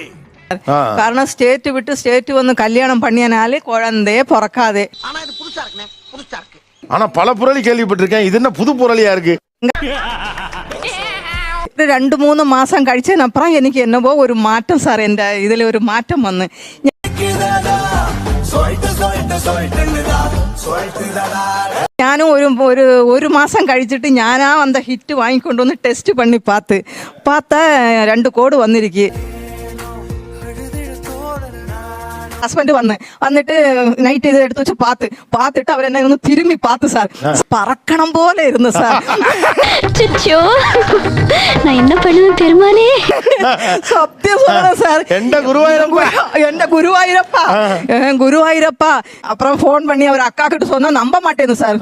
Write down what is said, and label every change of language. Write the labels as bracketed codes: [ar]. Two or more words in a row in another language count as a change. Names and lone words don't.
[ta] காரணம் ஸ்டேட் விட்டு ஸ்டேட் வந்து கல்யாணம் பண்ணியனாலே குழந்தையே பிறக்காதே. ஆனா இது புதுசா இருக்கு. ஆனா பல புரளி கேள்விப்பட்டிருக்கேன், இது என்ன புது புரளியா இருக்கு? 2-3 மாசம் கழிச்சு அப்புறம் எனக்கு என்னவோ ஒரு மாற்றம் சார். இந்த இதுல ஒரு மாற்றம் வந்து [ml] ഞാനും ഒരു മാസം കഴിച്ചിട്ട് ഞാനാ [ta] அந்த [ml] ഹിറ്റ് വാങ്ങിക്കൊണ്ട് വന്ന് ടെസ്റ്റ് [ta] பண்ணி பார்த்தா 2 கோடு വന്നിരിക്കും. [ml] ഹസ്ബൻഡ് വന്നിട്ട് നൈറ്റ് ഇത് എടുത്ത് വെച്ച് [ta] பார்த்துட்டு அவர் என்ன ഒന്ന് திரும்பி பார்த்து சார், பறக்கணும் போல இருந்து சார். அச்சச்சோ, நான் என்ன பண்ணுவேன் பெருமாளே. சத்தியம் சொல்றேன் சார். எந்த குருவாயூரப்பா. அப்புறம் போன் பண்ணி அவர் அக்கா கிட்ட சொன்னா நம்ப மாட்டேன்னு சார்.